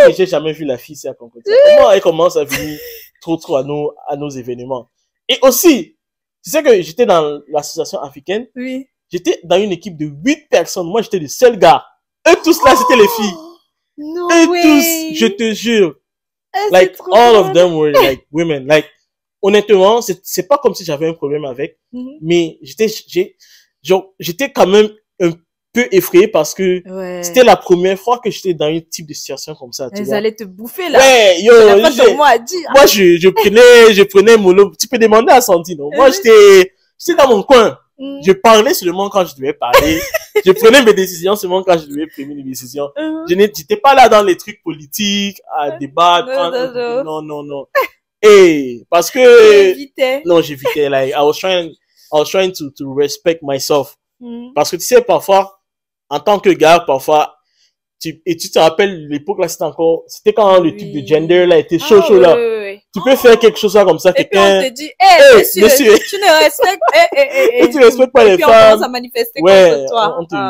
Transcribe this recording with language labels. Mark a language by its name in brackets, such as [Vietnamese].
[French] J'ai jamais vu la fille, c'est à Concordia. Comment elle commence à venir trop à nos événements. Et aussi, tu sais que j'étais dans l'association africaine. Oui. J'étais dans une équipe de 8 personnes. Moi, j'étais le seul gars. Eux tous là, c'était les filles. [English] No [French] Eux [English] way. [French] tous, je te jure. [English] Like, all of them were like women. [French] Like, honnêtement, c'est pas comme si j'avais un problème avec. Mais j'étais quand même un peu effrayé parce que c'était la première fois que j'étais dans un type de situation comme ça. Elles allaient te bouffer là. Ouais, yo. Moi, je prenais mon lot. Tu peux demander à Sandine. Moi, j'étais dans mon coin. Je parlais seulement quand je devais parler. Je prenais mes décisions seulement quand je devais prendre mes décisions. Je n'étais pas là dans les trucs politiques, à débattre. Non. Et parce que non, j'évitais. [English] Like I was trying to respect myself. [French] Parce que tu sais, parfois, en tant que gars, parfois, tu te rappelles l'époque là, c'était quand le truc de gender là était chaud là. Tu peux faire quelque chose là comme ça, quelqu'un. Et puis on te dit, monsieur, tu ne respectes, tu respectes pas les femmes. Et puis on commence à manifester contre toi.